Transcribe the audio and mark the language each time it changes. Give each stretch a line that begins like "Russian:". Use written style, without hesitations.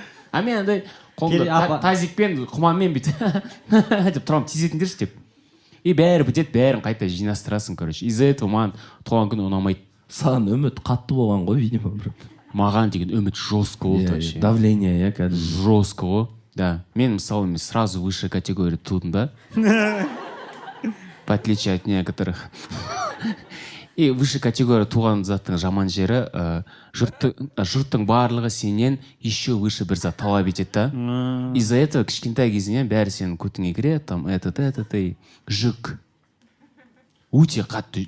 Kazakh: А мен андай қолымда тазикпен құманмен бүйтіп деп тұрам, тезетіңдерші деп. И бәрі бітеді, бәрін қайта жинастырасың, короче.
Russian: Из-за этого
Kazakh: маған туған күн ұнамайды. Саған үміт қатты болған ғой, видимо, бір. Маған деген үміт жестко болды вообще. Давление, кәдімгі. Жестко ғой. Да. Мен мысалы сразу выше категория тудым, да?
Russian: В отличие от некоторых.
Kazakh: И выше категория туған заттың жаман жері, жұрттың барлығы сенен еще выше бір зат талап етеді да.
Russian: Из-за этого
Kazakh: кішкентай кезінен бәрі сенің көтіңе кіреді, там жүк. Өте қатты.